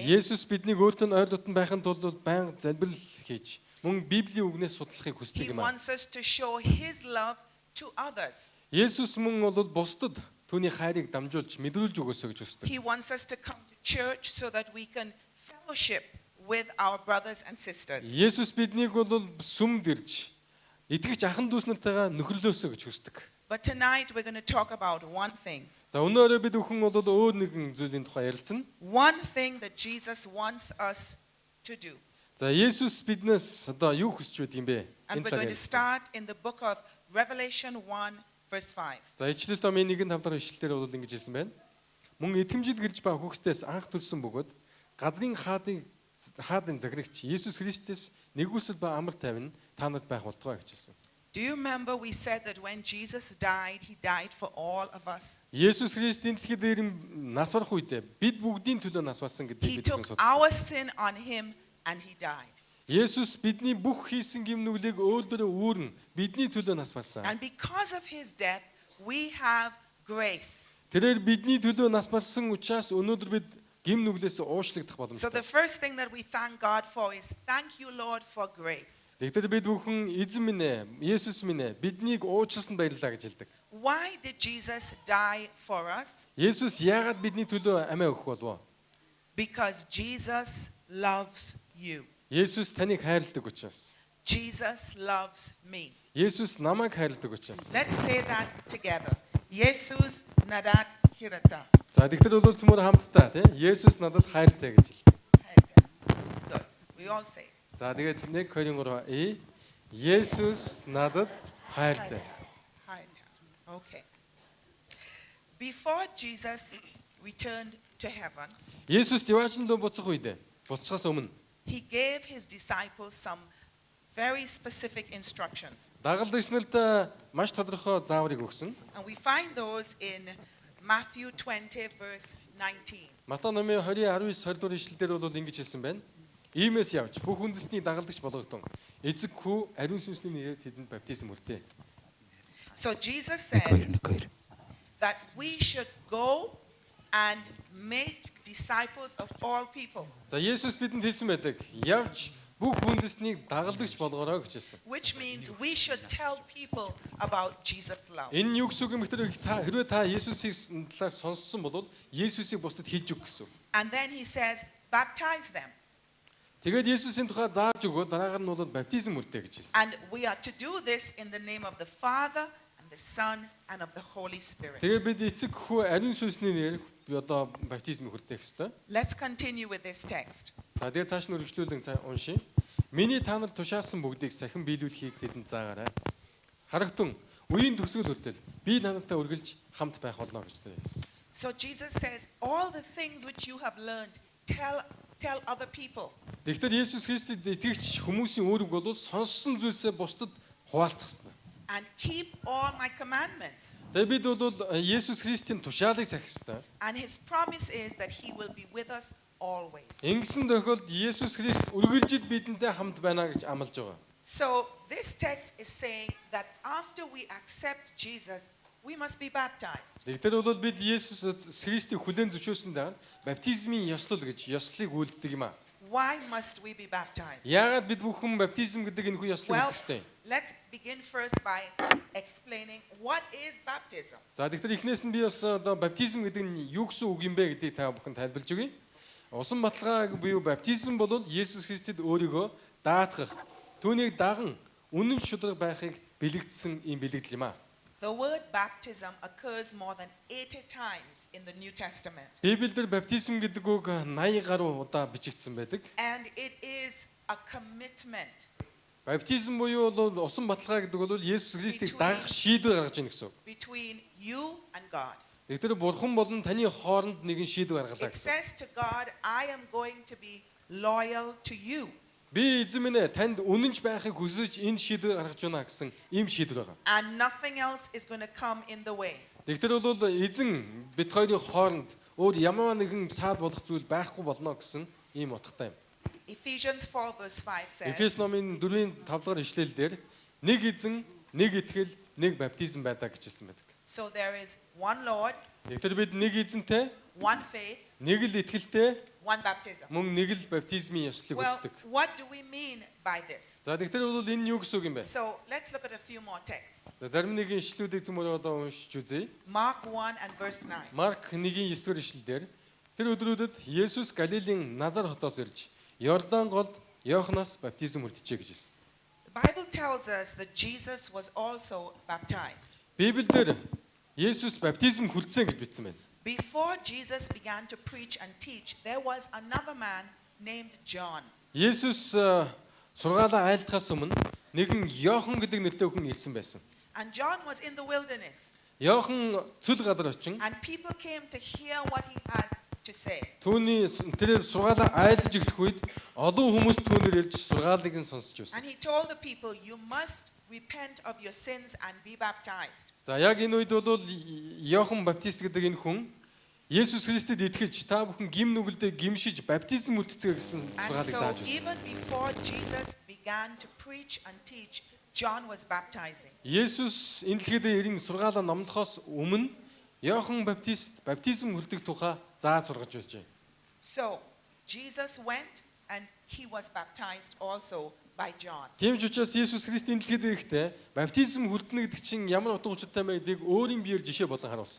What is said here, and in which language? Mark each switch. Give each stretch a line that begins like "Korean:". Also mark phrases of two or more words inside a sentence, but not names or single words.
Mongolian: Есүс биднийг өөртөө ойр дотн байхын тулд байнга залбирал хийж мөн Библийн үгнээс судлахыг
English: He
Mongolian: хүсдэг юм аа.
English: wants us to show his love to others.
Mongolian: Есүс мөн бол бусдад түүний хайрыг дамжуулж мэдрүүлж өгөөсэй гэж хүсдэг.
English: He wants us to come to church so that we can fellowship with our brothers and sisters.
Mongolian: Есүс биднийг бол сүмд ирж итгэж ахын дүүс нартайгаа нөхөрлөөсэй гэж хүсдэг.
English: But tonight we're going to talk about one thing.
Mongolian: За өнөөдөр бид бүхэн бол өөр нэгэн зүйлийн тухай ярилцсан.
English: One thing that Jesus wants us to do.
Mongolian: За Есүс биднээс одоо юу хүсч байд юм бэ?
English: And we're going to start in the book of Revelation 1 verse 5.
Mongolian: За Ичлэл номын 1-5 дахь ишлэлээр бол ингэж хэлсэн байна. Мөн итгэмжид гэлж ба хүүхдээс анх төрсөн бөгөөд газрын хаадын заграгч Есүс Христос нэгүсэл ба амар тайван та нарт байх болтугай гэж хэлсэн.
English: Do you remember we said that when Jesus died, he died for all of us?
Mongolian: Есүс Христийн дэлхий дээр нас барах үедээ бид бүгдийн төлөө нас барсан
English: He
Mongolian: гэдгийг бид
English: took
Mongolian: судалсан.
English: our sin on him and he died.
Mongolian: Есүс бидний бүх хийсэн гим нүглийг өөрөөрөө үүрэн бидний төлөө нас барсан.
English: And because of his death, we have grace.
Mongolian: Тэрээр бидний төлөө нас барсан учраас өнөөдөр бид гим нүглээс уушлагдах
English: So the
Mongolian: боломжтой.
English: first thing that we thank God for is thank you, Lord, for grace.
Mongolian: Тэгтэр бид бүхэн эзэн минь ээ, Есүс минь ээ, биднийг уучлсан баярлалаа гэж хэлдэг.
English: Why did Jesus die for us?
Mongolian: Есүс яагаад бидний төлөө амиа өгөх болов?
English: Because Jesus loves you.
Mongolian: Есүс таныг хайрладаг учраас.
English: Jesus loves me.
Mongolian: Есүс намайг хайрладаг учраас.
English: Let's say that together. Jesus
Mongolian: надад хайртай. За тэгтэр бол цөмөр хамтдаа тийм Есүс надад хайртай гэж хэлдэг.
English: Good. We all say.
Mongolian: За тэгээд 1 2 3 Есүс надад хайртай.
English: Okay. Before Jesus returned to heaven,
Mongolian: Есүс диваачнд буцах үед буцахаас өмнө
English: he gave his disciples some very specific instructions.
Mongolian: дагалдагч нарт маш тодорхой зааврыг өгсөн.
English: And we find those in Matthew 20 verse 19.
Mongolian: Матай номын 20:19-20 дугаар ишлэлдэр бол ингэж хэлсэн байна. Иймээс явж бүх үндэстний дагалдагч болгогдсон. Эцэг хүү ариун сүнсний нэрээр тэдэнд баптизм хүртээ.
English: So Jesus said that we should go and make disciples of all people,
Mongolian: За Есүс бидэнд хэлсэн байдаг. Явж бүх үндэстнийг дагалдагч болгоорой гэж хэлсэн.
English: which means we should tell people about Jesus' love.
Mongolian: Энэ юу гэсэн үг юм бэ? Хэрвээ та Есүсийн талаар сонссон бол Есүсийг бусдад хэлж өг гэсэн.
English: And then he says, baptize them.
Mongolian: Тэгээд Есүсийн тухай зааж өгөө дараагаар нь бол баптизм хүртээ гэж хэлсэн.
English: And we are to do this in the name of the Father and the Son and of the Holy Spirit.
Mongolian: Тэгээд бид эцэг хүү ариун сүнсний нэрээр би одоо баптизм хүртэх ёстой.
English: Let's continue with this text.
Mongolian: За тэгээд цааш нь үргэлжлүүлэн уншия. Миний та нар тушаасан бүгдийг сахин биелүүлэхийг тэдэнд заагаарай. Харагтун үеийн төгсгөл хүртэл би надтай үргэлж хамт байх болно гэж хэлсэн.
English: So Jesus says, all the things which you have learned, tell other people.
Mongolian: Тэгэхээр Есүс Христэд итгэгч хүмүүсийн үүрэг бол сонссон зүйлсээ бусдад хуваалцах ёстой.
English: And keep all my commandments.
Mongolian: Тэгээд бид бол Есүс Христийн тушаалыг сахих ёстой.
English: And his promise is that he will be with us always.
Mongolian: Ингэсэн тохиолдолд Есүс Христ үргэлжид бидэнтэй хамт байна гэж амлаж байгаа.
English: So this text is saying that after we accept Jesus, we must be baptized.
Mongolian: Тэгэхээр бол бид Есүс Христийг хүлээн зөвшөөрсөн дараа баптизмын ёслол гэж ёслыг үлддэг юм аа.
English: Why must we be baptized?
Mongolian: Яагаад бид бүхэн баптизм гэдэг энэ хүү ёслыг
English: Well,
Mongolian: үлдэх ёстой?
English: let's begin first by explaining what is baptism.
Mongolian: За тэгэхээр эхнээс нь би бас одоо баптизм гэдэг нь юу гэсэн үг юм бэ гэдгийг та бүхэн тайлбарлаж өгье. Усан баталгаа буюу баптизм бол Есүс Христэд өөрийгөө даатгах, түүнийг даган үнэн шударга байхыг бэлэгдсэн юм бэлэгдэл юм аа.
English: The word baptism occurs more than 80 times in the New Testament.
Mongolian: Библиэлд баптизм гэдэг үг 80 гаруй удаа бичигдсэн байдаг.
English: And it is a commitment
Mongolian: Баптизм буюу бол усан баталгаа гэдэг бол Есүс Христийг дагах шийдвэр гаргаж ийн гэсэн үг.
English: between you and God.
Mongolian: Тэгэхээр бурхан болон таны хооронд нэгэн шийдвэр гаргалаа
English: It
Mongolian: гэсэн.
English: says to God, I am going to be loyal to you.
Mongolian: Би эзэн минь ээ танд үнэнч байхыг хүсэж энэ шийдвэр гаргаж байна гэсэн ийм шийдвэр байгаа.
English: And nothing else is going to come in the way.
Mongolian: Тэгэхээр бол эзэн бид хоёрын хооронд өөр ямар нэгэн саад болох зүйл байхгүй болно гэсэн ийм утгатай юм.
English: Ephesians 4 verse 5 says,
Mongolian: Эфес номын 4-ийн 5 дахь ишлэл дээр нэг эзэн, нэг итгэл, нэг баптизм байдаг гэж хэлсэн байдаг.
English: so there is one Lord,
Mongolian: Тэгэхээр бид нэг эзэнтэй,
English: one faith,
Mongolian: нэг л итгэлтэй,
English: one baptism.
Mongolian: мөн нэг л баптизмын ёслыг
English: Well,
Mongolian: үлддэг.
English: what do we mean by this?
Mongolian: За тэгэхээр бол энэ юу гэсэн үг юм бэ?
English: So let's look at a few more texts.
Mongolian: За зарим нэгэн ишлүүдийг зөмөр одоо уншиж үзье.
English: Mark 1 and verse 9.
Mongolian: Марк 1-ийн 9-р ишлэлдэр тэр өдрүүдэд Есүс Галилийн Назар хотоос ирж Йордан голд Йоханаас баптизм үлджээ гэж хэлсэн.
English: The Bible tells us that Jesus was also baptized.
Mongolian: Библиэлд Есүс баптизм хүлцсэн гэж бичсэн байна.
English: Before Jesus began to preach and teach, there was another man named John.
Mongolian: Есүс сургаалаа айлдахаас өмнө нэгэн Йохан гэдэг нэртэй хүн ирсэн байсан.
English: And John was in the wilderness,
Mongolian: Йохан цөл газар очин
English: and people came to hear what he had to say.
Mongolian: түүний тэрээр сургаалаа айлдаж эхлэх үед олон хүмүүс түүнээр ирж сургаалыг нь сонсч байсан.
English: And he told the people, you must repent of your sins and be baptized.
Mongolian: За яг энэ үед бол Йохан Баптист гэдэг энэ хүн Есүс Христэд итгэж та бүхэн гим нүгэлдээ гимшиж баптизм үлдцгээ гэсэн
English: And
Mongolian: сургаалыг
English: so
Mongolian: зааж байсан.
English: even before Jesus began to preach and teach, John was baptizing.
Mongolian: Есүс энэ дэлхийд ирэн сургаалаа номлохоос өмнө Йохан Баптист баптизм үлдэх тухай зааж сургаж байсан.
English: So Jesus went and he was baptized also by John.
Mongolian: Тийм ч учраас Есүс Христ энэ дэлхийд ирэхдээ баптизм хүлдэнэ гэдэг чинь ямар утга учиртай вэ гэдгийг өөрийн биеэр жишээ болон харуулсан.